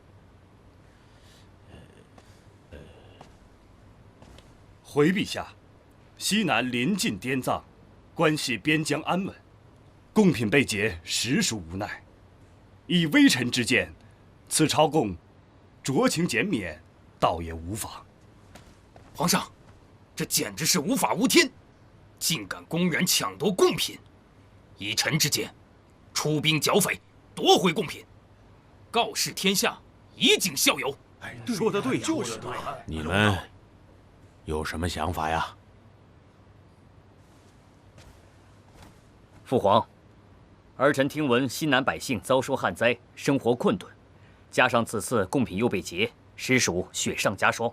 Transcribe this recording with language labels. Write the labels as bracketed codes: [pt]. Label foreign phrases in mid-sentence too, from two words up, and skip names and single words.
[zh] 回陛下，西南臨近滇藏，關係邊疆安穩，貢品被劫，實屬無奈。以微臣之見，此朝貢酌情減免，倒也無妨。皇上，這簡直是無法無天，竟敢公然搶奪貢品， 以臣之見，出兵剿匪，奪回贡品，告示天下，以儆效尤。说得对呀，就是对。你们有什么想法呀？父皇，儿臣听闻西南百姓遭受旱灾，生活困顿，加上此次贡品又被劫，实属雪上加霜。